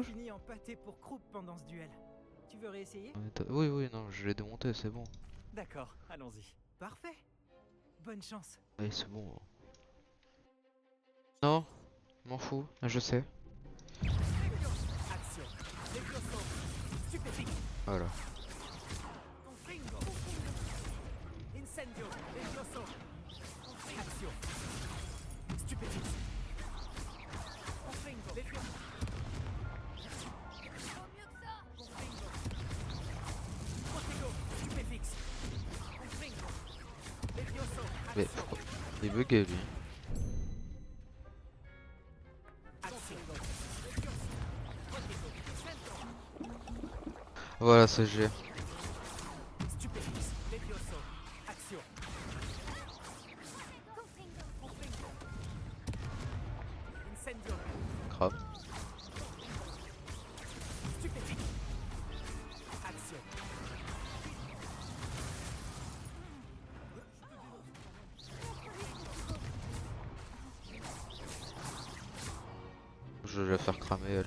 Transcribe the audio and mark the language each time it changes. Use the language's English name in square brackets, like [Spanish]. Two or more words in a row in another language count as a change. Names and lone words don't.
[French] fini en pâté pour croupe pendant ce duel. Tu veux réessayer? Oui, non, je l'ai démonté, c'est bon. D'accord, allons-y. Parfait. Bonne chance. Oui, c'est bon. Non, m'en fous, je sais. Action. Levioso. Stupéfique. Voilà. Confringo. Incendio. Levioso. Action. Stupéfique. Confringo. Levioso. Confringo. Protego. Stupéfixe. Confringo. Levioso. Mais Action. pourquoi il est bugué lui. Action. Levioso. Protego. Centro. Voilà, c'est G. Stupéfixe. Levioso. Action. Confringo. Incendio. Grave. Stupéfique. Action. Je vais la faire cramer elle.